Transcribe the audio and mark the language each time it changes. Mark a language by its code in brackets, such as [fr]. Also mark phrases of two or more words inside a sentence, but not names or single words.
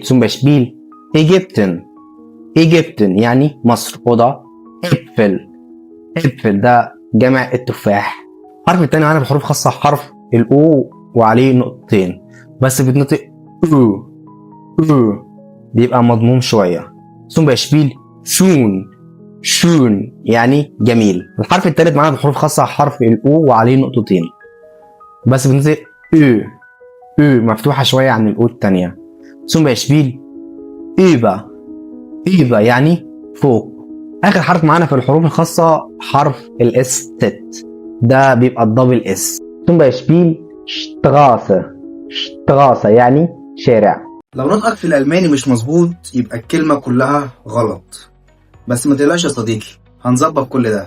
[de] zum Beispiel Ägypten. Ägypten [ar] يعني مصر. وده Äpfel ده جمع التفاح. الحرف التاني معانا في الحروف الخاصه حرف الأو وعليه نقطتين بس بيتنطق أو بيبقى مضموم شويه. [de] zum Beispiel schön [ar] يعني جميل. الحرف التالت معانا في الحروف الخاصه حرف الأو وعليه نقطتين بس بنطق او مفتوحه شويه عن الاو الثانيه. [de] zum Beispiel über [ar] يعني فوق. اخر حرف معانا في الحروف الخاصه حرف الاس تت، ده بيبقى الدبل اس. [de] zum Beispiel Straße [ar] يعني شارع. لو نطقك في الألماني مش مظبوط يبقى الكلمة كلها غلط، بس ما تقلقش يا صديقي، هنظبط كل ده.